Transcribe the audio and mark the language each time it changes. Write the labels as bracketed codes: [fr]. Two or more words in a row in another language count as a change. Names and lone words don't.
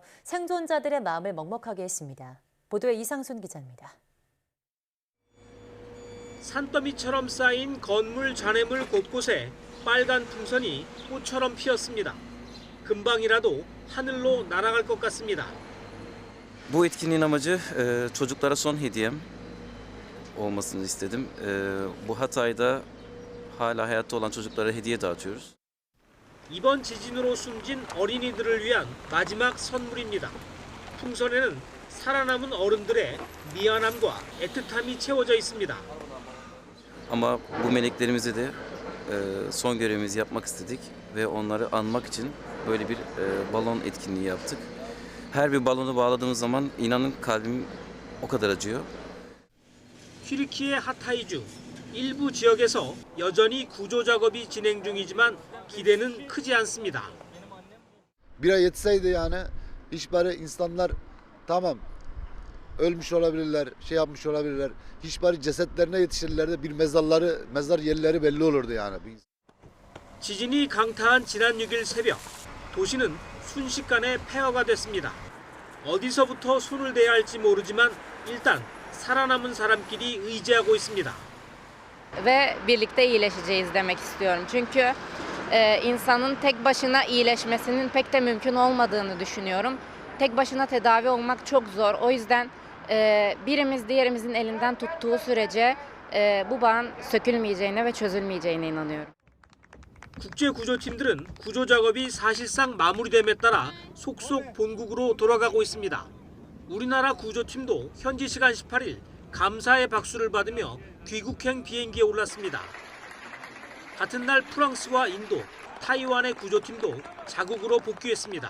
[ko] 생존자들의 마음을 먹먹하게 했습니다. 보도에 이상순 기자입니다. 산더미처럼 쌓인 건물 잔해물 곳곳에 빨간 풍선이 꽃처럼 피었습니다. 금방이라도 하늘로 날아갈 것 같습니다. [tr] Bu etkinliğin amacı çocuklara son hediyem olmasını istedim. Bu Hatay'da hala hayatta olan çocuklara hediye dağıtıyoruz. [ko] 이번 지진으로 숨진 어린이들을 위한 마지막 선물입니다. 풍선에는 살아남은 어른들의 미안함과 애틋함이 채워져 있습니다. [tr] Ama bu meleklerimize de son görevimizi yapmak istedik ve onları anmak için böyle bir balon etkinliği yaptık. Her bir balonu bağladığımız zaman inanın kalbim o kadar acıyor. [ko] 튀르키예 하타이주 일부 지역에서 여전히 구조 작업이 진행 중이지만 기대는 크지 않습니다. [tr] Bir ay yetseydi yani hiç bari insanlar Tamam. Ölmüş olabilirler, şey yapmış olabilirler. Hiç bari cesetlerine yetişirler de bir mezar yerleri belli olurdu yani. [ko] 지진이 강타한 지난 6일 새벽, 도시는 순식간에 폐허가 됐습니다. 어디서부터 손을 대야 할지 moru지만 일단 살아남은 사람끼리 의지하고 있습니다. [tr] Ve birlikte iyileşeceğiz demek istiyorum. Çünkü insanın tek başına iyileşmesinin pek de mümkün olmadığını düşünüyorum. Tek başına tedavi olmak çok zor. O yüzden birimiz diğerimizin elinden tuttuğu sürece bu bağın sökülmeyeceğine ve çözülmeyeceğine inanıyorum. [ko] 국제구조팀들은 구조 작업이 사실상 마무리됨에 따라 속속 본국으로 돌아가고 있습니다. 우리나라 구조팀도 현지 시간 18일 감사의 박수를 받으며 귀국행 비행기에 올랐습니다. 같은 날 프랑스와 인도, 타이완의 구조팀도 자국으로 복귀했습니다.